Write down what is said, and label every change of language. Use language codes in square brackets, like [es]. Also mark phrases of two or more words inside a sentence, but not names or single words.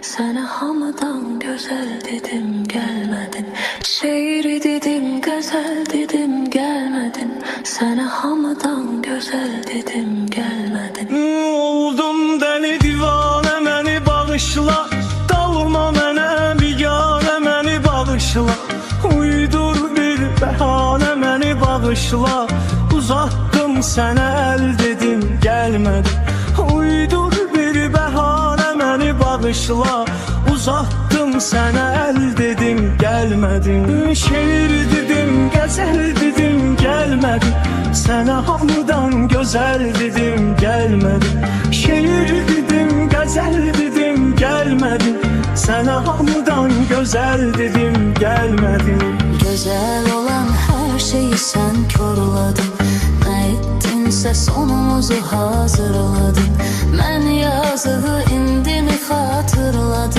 [tr] Sana hamıdan güzel dedim gelmedin. Şiir dedim güzel dedim gelmedin. Sana hamıdan güzel dedim gelmedin. [az] Oldum deli divane məni bağışla. Dalma mənə bigane məni bağışla. Uydur bir bəhanə məni bağışla. Uzattım sənə əl dedim gelmedin. Uydur bir bəhanə məni bağışla. Uzattım sənə əl dedim gelmedin. Şiir dedim qəzəl dedim gelmedin. Sənə hamıdan gözəl dedim gelmedin. Şiir dedim qəzəl dedim gelmedin. Sənə hamıdan gözəl dedim gelmedin. [tr] Güzel olan her şeyi sen korladın. Ne ettinse sonumuzu hazırladın. Ben yazığı indimi hatırladım.